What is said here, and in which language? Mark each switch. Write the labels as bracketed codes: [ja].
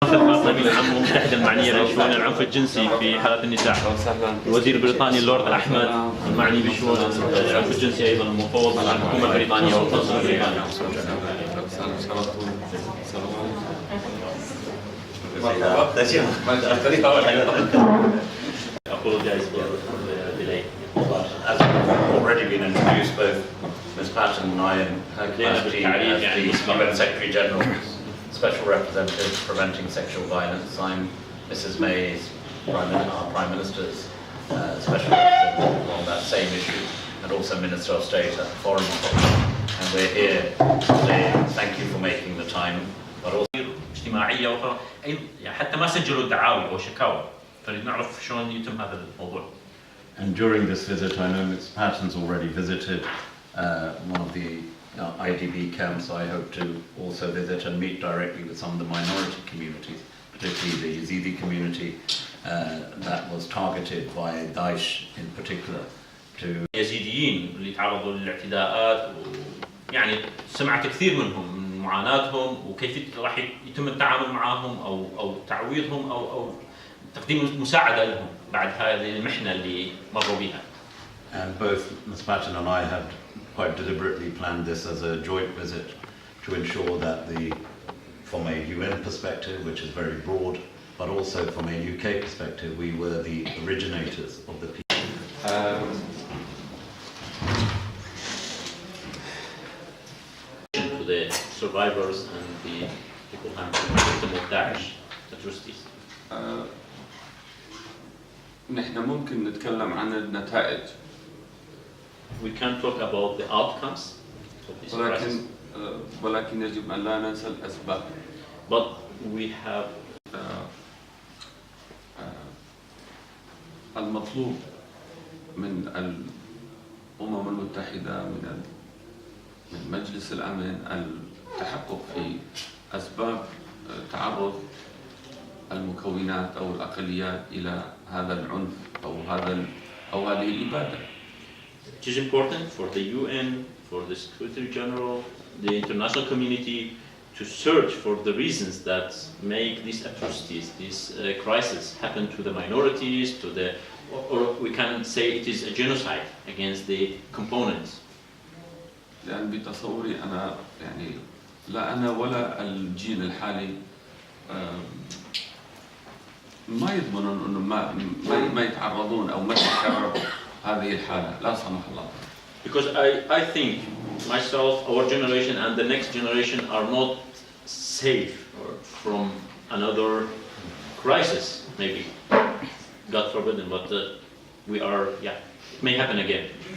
[ar] الخاصة بالأمم المتحدة المعنية بشؤون العنف الجنسي في حالات النساء. الوزير البريطاني اللورد الأحمد المعني بشؤون العنف الجنسي أيضا المفوض على الحكومة البريطانية والقنصل البريطاني. [en] Apologize for the delay. As already been introduced, both Ms. Patton and I in her capacity as the UN Secretary General, Special Representative Preventing Sexual Violence. I'm Mrs. May's our Prime Minister's Special Representative on that same issue, and also Minister of State at the Foreign Policy. And we're here today. Thank you for making the time. But also [ar] اجتماعية أخرى حتى ما سجلوا دعاوي أو شكاوى. فنريد نعرف شلون يتم هذا الموضوع. [en] And during this visit, I know Ms. Patton's already visited one of the IDB camps. I hope to also visit and meet directly with some of the minority communities, particularly the Yazidi community that was targeted by Daesh in particular. [ar] اليزيديين اللي تعرضوا للاعتداءات يعني سمعت كثير منهم من معاناتهم وكيف راح يتم التعامل معهم أو تعويضهم أو تقديم مساعدة لهم بعد هذه المحنة اللي مروا بها. [en] And both Ms. Patton and I had quite deliberately planned this as a joint visit to ensure that from a UN perspective, which is very broad, but also from a UK perspective, we were the originators of the peace. To the survivors and the people who have been victims of Daesh atrocities. [ar] نحن ممكن نتكلم عن النتائج. [en] We can talk about the outcomes of this crisis. [ar] ولكن يجب أن لا ننسى الأسباب. [en] But we have [ar] المطلوب من الأمم المتحدة من مجلس الأمن التحقق في أسباب تعرض المكونات أو الأقليات إلى هذا العنف أو هذه الإبادة. [en] It is important for the UN, for the Secretary General, the international community to search for the reasons that make these atrocities, this crisis happen to the minorities, or we can say it is a genocide against the components. [ar] لأن بتصوري أنا يعني لا أنا ولا الجيل الحالي ما يضمنون إنه ما يتعرضون أو ما تتكرر هذه الحالة لا سمح الله. [en] Because I think myself, our generation and the next generation are not safe from another crisis, maybe. God forbid, but we are, it may happen again.